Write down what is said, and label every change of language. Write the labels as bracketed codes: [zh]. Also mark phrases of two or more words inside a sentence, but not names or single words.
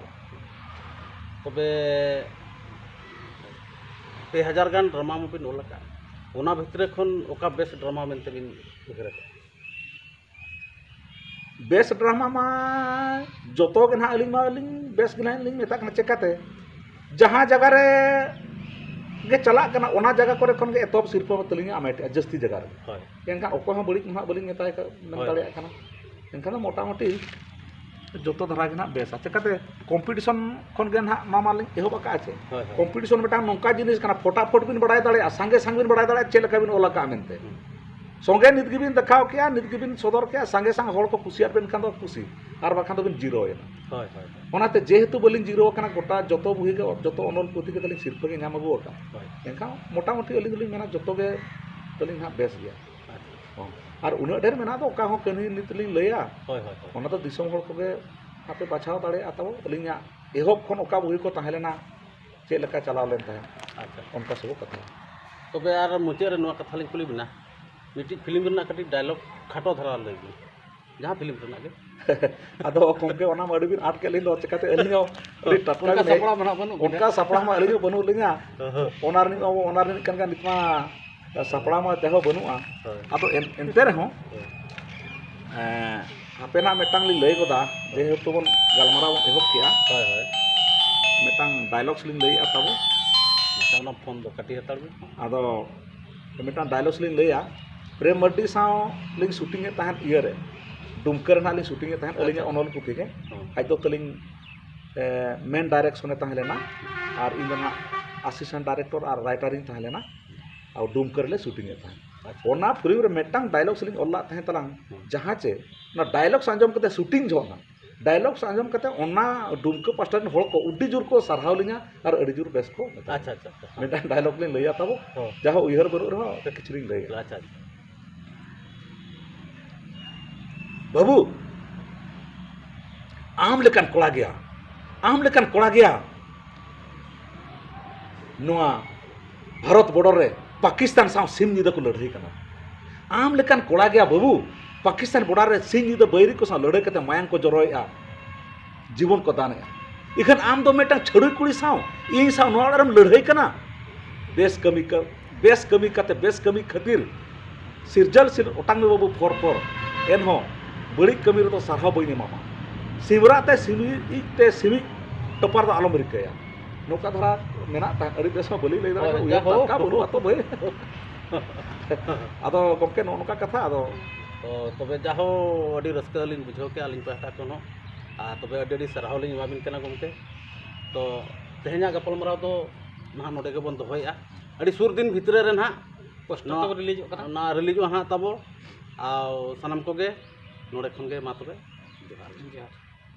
[sat] तबे 2000 गान ड्रामा मुबी नोल का ओना भितरे खन ओका [en] best drama [sat] मेनते बिन उगरे [en] best drama [sat] मा जोतो के ना अलिंग मा अलिंग बेस्ट के ना अलिंग मेता कना चेकाते जहाँ जगह रे गे चला कना ओना जगह करे खन गे एतोब सिरपा में तलिंग आमेटे जस्ती जगह रे एनका ओको हम बड़ी ना बलिंग मेता का नम दाड़े कना एनका तो मोटा मोटी जोतो धरा के ना बेस चेकाते कंपटीशन खन गे ना मामा लिंग एहो बका आछे कंपटीशन मेटा नोंका जिनिस कना फटाफट बिन बड़ाय दाड़े संगे संग बिन बड़ाय दाड़े चेलका बिन ओला का मेनते संगे नित गिबिन देखाव किया नित गिबिन सदर किया संगे संग हर को कुसियार बिन खान दो खुशी और बाखान दो बिन जीरो एना ओनाते जेहेतु बलिंग जीरो कना गोटा जतो बुही के जतो अनल पुथि के तलिंग सिरफा के नाम अगु का एनका मोटा मोटी अलिंग अलिंग मेना जतो के तलिंग हा बेस गया और उना ढेर मेना तो का हो कनी नितलिंग लया ओना तो दिसोम हर को के आपे बाछाव दाड़े आताबो अलिंग एहोब खन ओका बुही को ताहेलेना चे लका चलाव लेन ताहे अच्छा उनका सब कथा तबे आर मुचे रे नुआ कथा लिंग कुली बिना मिटी फिल्म रना कटी डायलॉग खाटो धरा लगी जहाँ फिल्म रना के आदो कोंके ओना मडी बिन आट के लिन दो चकाते अलिंग अडी टटका के सपड़ा मना बनु उनका सपड़ा मा अलिंग बनु लिंगा ओनार नि कन नितमा सपड़ा मा तेहो बनुआ आदो एनते रे हो हापेना मेटांग लि लई गोदा जेहेतु बन गलमारा एहोब किया मेटांग डायलॉग्स लिन लई आताबो मेटांग फोन दो कटी हताड़ आदो मेटांग डायलॉग्स लिन लईया प्रेम मर्डी साव लिंग शूटिंग ए ताहन इयर रे दुमकर ना लिंग शूटिंग ए ताहन अलिंग अनल पुथि के आज तो तलिंग मेन डायरेक्शन ए ताहलेना और इन ना [en] assistant director [sat] और राइटर इन ताहलेना और दुमकर ले शूटिंग ए ताहन ओना फिल्म रे मेटांग डायलॉग्स लिंग ओला ताहन तलांग जहां चे ना डायलॉग्स आंजम कते शूटिंग जोना डायलॉग्स आंजम कते ओना दुमकर पास्टर हर को उड्डी जुर को सरहाव लिंगा और अडी जुर बेस को अच्छा अच्छा मेटांग डायलॉग लिंग लईया ताबो जहां उयहर बरु रहो किचरिंग लई अच्छा बाबू आम लेकान कोड़ा गया नोआ भारत बॉर्डर रे पाकिस्तान साव सिम निदा को लड़ाई कना आम लेकान कोड़ा गया बाबू पाकिस्तान बॉर्डर रे सिम निदा बैरी को साव लड़ाई कते मायंग को जरोया जीवन को दाने इखन आम दो मेटा छड़ुई कुड़ी साव इन साव नोआ रम लड़ाई कना बेस कमी खातिर सिरजल सिर ओटांग में बाबू फोर एन हो बड़ी कमी रे तो सरहा बई मामा सिमराते सिमी टपार तो आलम रिकाया नोका धरा मेना ता अड़ी बेस में बली लई दा उया का बोलू तो भाई आदो गमके नोका कथा आदो तो तबे जाहो अड़ी रस्का लिन बुझो के आलिन पाटा कोनो आ तबे अड़ी सरहाव लिन माबिन कना गमके तो तेहना गपल मराव तो ना नोडे के बन दोहया अड़ी सुर दिन भितरे रे ना पोस्टर तो रिलीज कना ना रिलीज हा तबो आ सनम को गे नोडे खन गे मा तबे जोहार